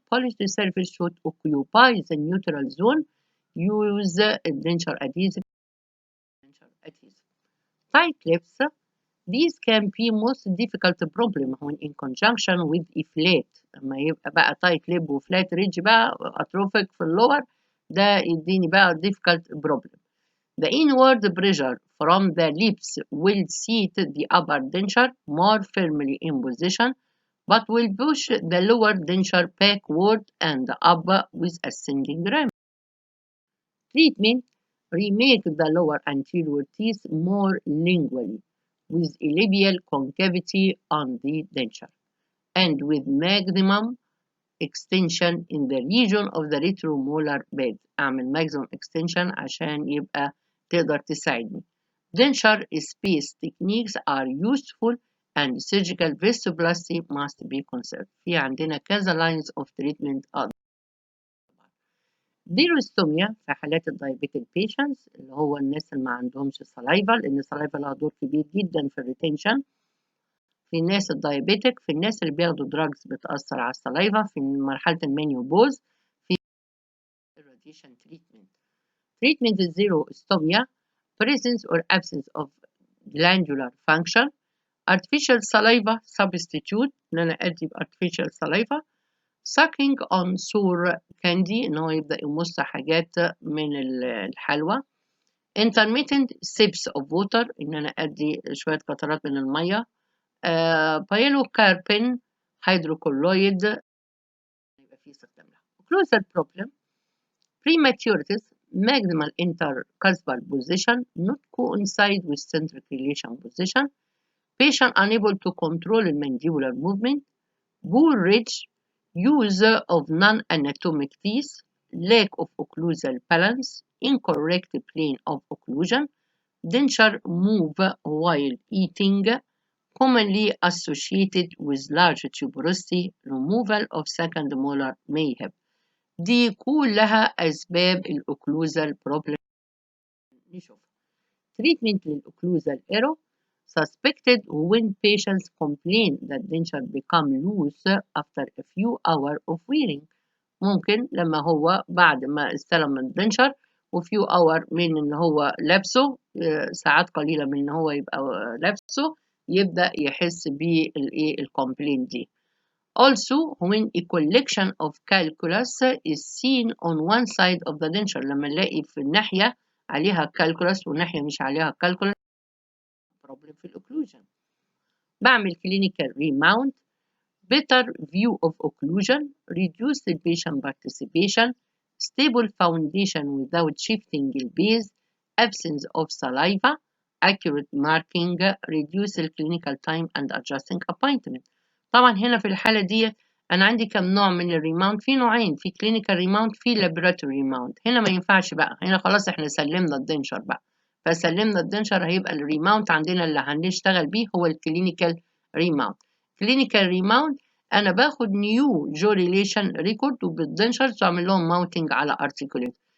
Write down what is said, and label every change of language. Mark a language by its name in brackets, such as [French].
[English] Polished surface should occupy the neutral zone. Use denture adhesive. Tight lips. These can be most difficult problem when in conjunction with a flat. [Arabic] لما يبقى بقى [English] tight lip [Arabic] وفلات ريدج بقى atrophic في اللور ده يديني بقى [English] difficult problem. The inward pressure from the lips will seat the upper denture more firmly in position but will push the lower denture backward and up with ascending rim. Treatment: remake the lower anterior teeth more lingually with a labial concavity on the denture and with maximum extension in the region of the retromolar bed. [Arabic] أعمل [English] maximum extension [Arabic] عشان يبقى تقدر تساعدني. [English] Denture space techniques are useful and surgical vestibuloplasty must be considered. [Arabic] في عندنا كذا [English] lines of treatment. [Arabic] ديروستوميا في حالات الدايابيتك patients اللي هو الناس اللي ما عندهمش سلايفا، لأن السلايفا لها دور كبير جدا في الريتنشن. في الناس الدايابيتك، في الناس اللي بياخدوا دراجز بتأثر على السلايفا، في مرحلة المينيوبوز، في الراديشن تريتمنت. [English] Treatment الزيروستوميا presence or absence of glandular function. artificial saliva substitute [Arabic] ان انا ادي [English] artificial saliva. sucking on sour candy [Arabic] ان هو يبدأ يمص حاجات من الحلوى. [English] intermittent sips of water [Arabic] ان انا ادي شوية قطرات من المية. بايلوكاربين هيدروكولويد يبقى فيه استخدام لها. [English] occlusal problem prematurities maximal intercuspal position not coincide with centric position. Patient unable to control the mandibular movement. poor ridge, use of non-anatomic teeth, lack of occlusal balance, incorrect plane of occlusion, denture move while eating, commonly associated with large tuberosity, removal of second molar mayhap. [Arabic] دي كلها أسباب الأوكلوزال بروبلم. نشوف [English] treatment للأوكلوزال error suspected when patients complain that denture become loose after a few hours of wearing. [Arabic] ممكن لما هو بعد ما استلم الدنشر وفيو اور من ان هو لابسه ساعات قليله من ان هو يبقى لابسه يبدا يحس بالكومبلين دي. [English] Also when a collection of calculus is seen on one side of the denture [Arabic] لما نلاقي في الناحيه عليها calculus والناحيه مش عليها [English] calculus problem في الاوكلوجن. بعمل clinical remount. better view of occlusion, reduce the patient participation, stable foundation without shifting the base, absence of saliva, accurate marking, reduce the clinical time and adjusting appointment. [Arabic] طبعا هنا في الحالة دي أنا عندي كم نوع من الريماوند؟ في نوعين، في [English] clinical remount [Arabic] في [English] laboratory remount. [Arabic] هنا ما ينفعش بقى، هنا خلاص احنا سلمنا الدنشر بقى، فسلمنا الدنشر هيبقى الريماوند عندنا اللي هنشتغل بيه هو الكلينيكال ريماوند. كلينيكال ريماوند انا باخد نيو جو ريليشن ريكورد وبالدنشرز واعمل لهم ماونتنج على ارتكوليتر.